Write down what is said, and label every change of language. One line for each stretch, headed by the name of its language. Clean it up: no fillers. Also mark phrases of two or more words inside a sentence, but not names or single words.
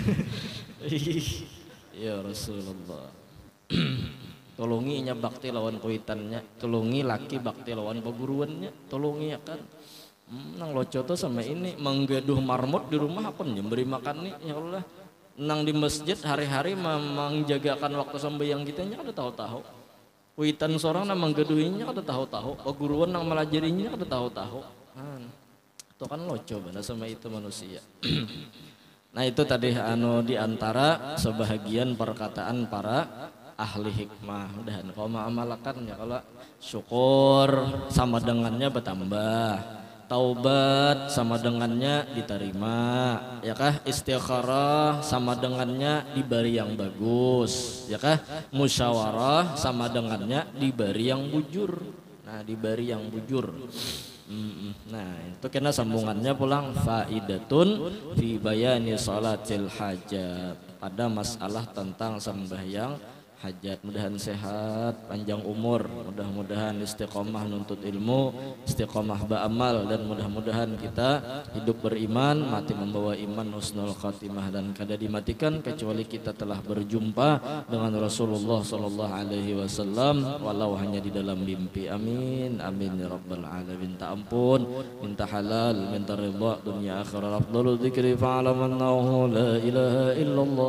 Banjar: ya Rasulullah, tolongi nya bakti lawan kuitannya, tolongi laki bakti lawan peguruannya, tolongi ya kan, nang loco tuh sama ini menggaduh marmut di rumah apa nih beri makan nih
Arabic: يا الله,
Banjar: nang di masjid hari-hari menjagakan waktu sembahyang kita nya ada tahu-tahu. Kuitan seorang nang menggeduhinya kada tahu-tahu, guruan nang melajarinya kada tahu-tahu. Itu kan loco benar sama itu manusia. Nah itu tadi di antara sebahagian perkataan para ahli hikmah dan kau mengamalkan ya kalau syukur sama dengannya bertambah. Taubat sama dengannya diterima ya kah istikharah sama dengannya diberi yang bagus ya kah musyawarah sama dengannya diberi yang bujur diberi yang bujur nah itu kena sambungannya pulang faidatun
Arabic: في بيان صلاة الحاجة
Banjar: pada masalah tentang sembahyang hajat, mudahan sehat, panjang umur, mudah-mudahan istiqomah nuntut ilmu, istiqomah beramal, dan mudah-mudahan kita hidup beriman, mati membawa iman,
Arabic: حسن الخاتمة,
Banjar: dan kada dimatikan kecuali kita telah berjumpa dengan Rasulullah
Arabic: صلى الله عليه وسلم
Banjar: walau hanya di dalam mimpi.
Arabic: آمين آمين يا رب العالمين.
Banjar: Minta ampun, minta halal, minta ridha dunia akhirat.
Arabic: أفضل الذكر فاعلم أنه لا إله إلا الله.